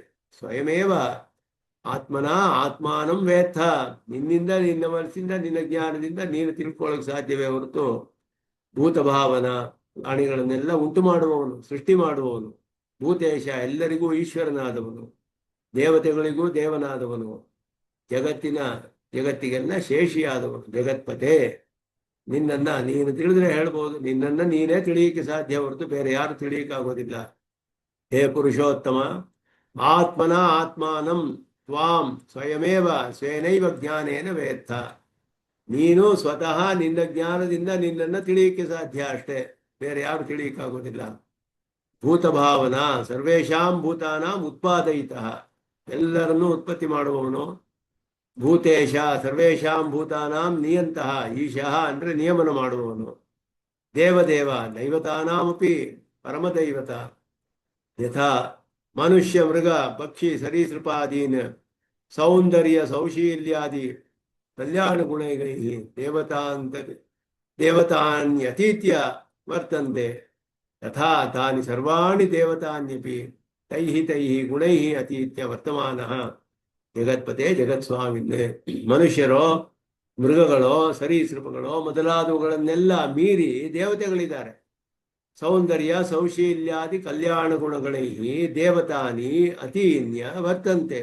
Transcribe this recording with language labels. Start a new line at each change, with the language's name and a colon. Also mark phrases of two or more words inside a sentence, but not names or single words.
Sanskrit: ಸ್ವಯಮೇವ ಆತ್ಮನ ಆತ್ಮಾನಂ ವೇತ್ತ,
Kannada: ನಿನ್ನಿಂದ ನಿನ್ನ ಮನಸ್ಸಿಂದ ನಿನ್ನ ಜ್ಞಾನದಿಂದ ನೀನು ತಿಳ್ಕೊಳ್ಳೋಕೆ ಸಾಧ್ಯವೇ ಹೊರತು ಭೂತಭಾವನ ಪ್ರಾಣಿಗಳನ್ನೆಲ್ಲ ಉಂಟು ಮಾಡುವವನು, ಸೃಷ್ಟಿ ಮಾಡುವವನು, ಭೂತೇಶ ಎಲ್ಲರಿಗೂ ಈಶ್ವರನಾದವನು, ದೇವತೆಗಳಿಗೂ ದೇವನಾದವನು, ಜಗತ್ತಿಗೆಲ್ಲ ಶೇಷಿಯಾದವನು, ಜಗತ್ಪತೆ. ನಿನ್ನನ್ನ ನೀನು ತಿಳಿದ್ರೆ ಹೇಳ್ಬೋದು, ನಿನ್ನನ್ನ ನೀನೇ ತಿಳಿಯಕ್ಕೆ ಸಾಧ್ಯ ಹೊರತು ಬೇರೆ ಯಾರು ತಿಳಿಯಕ್ಕಾಗೋದಿಲ್ಲ.
Sanskrit: ಹೇ ಪುರುಷೋತ್ತಮ, ಆತ್ಮನ ಆತ್ಮಾನಂ ತ್ವಾಂ ಸ್ವಯಮೇವ ಸ್ವೇನೈವ ಜ್ಞಾನೇನ ವೇತ್ತ,
Kannada: ನೀನು ಸ್ವತಃ ನಿನ್ನ ಜ್ಞಾನದಿಂದ ನಿನ್ನನ್ನು ತಿಳಿಯಕ್ಕೆ ಸಾಧ್ಯ ಅಷ್ಟೇ. ಬೇರೆ ಯಾರು ತಿಳಿಯಕ್ಕಾಗೋದಿಲ್ಲ.
Sanskrit: ಭೂತಭಾವನಾ ಸರ್ವೇಷಾಂ ಭೂತಾನಾಂ ಉತ್ಪಾದಯಿತಃ,
Kannada: ಎಲ್ಲರನ್ನೂ ಉತ್ಪತ್ತಿ ಮಾಡುವವನು.
Sanskrit: ಭೂತೇಶ ಸರ್ವೇಷಾಂ ಭೂತಾನಾಂ ನಿಯಂತಃ, ಈಶಃ
Kannada: ಅಂದ್ರೆ ನಿಯಮನ ಮಾಡುವವನು.
Sanskrit: ದೇವದೇವ ದೈವತಾನಾಮಪಿ ಪರಮದೈವತ. ಯಥಾ ಮನುಷ್ಯ ಮೃಗ ಪಕ್ಷಿ ಸರೀಸೃಪಾದೀನ್ ಸೌಂದರ್ಯ ಸೌಶೀಲ್ಯಾದಿ ಕಲ್ಯಾಣ ಗುಣೈಃ ದೇವತಾನ್ಯತೀತ್ಯ ವರ್ತಂತೆ, ತಥಾ ತಾನಿ ಸರ್ವಾಣಿ ದೇವತಾನ್ಯಪಿ ತೈಃ ಗುಣೈಃ ಅತೀತ್ಯ ವರ್ತಮಾನಃ ಜಗತ್ಪತೆ ಜಗತ್ಸ್ವಾಮಿನ್.
Kannada: ಮನುಷ್ಯರೋ ಮೃಗಗಳೋ ಸರೀಸೃಪಗಳೋ ಮೊದಲಾದವುಗಳನ್ನೆಲ್ಲ ಮೀರಿ ದೇವತೆಗಳಿದ್ದಾರೆ.
Sanskrit: ಸೌಂದರ್ಯ ಸೌಶೀಲ್ಯಾದಿ ಕಲ್ಯಾಣ ಗುಣಗಳೈಃ ದೇವತಾನಿ ಅತೀನ್ಯ ವರ್ತಂತೆ.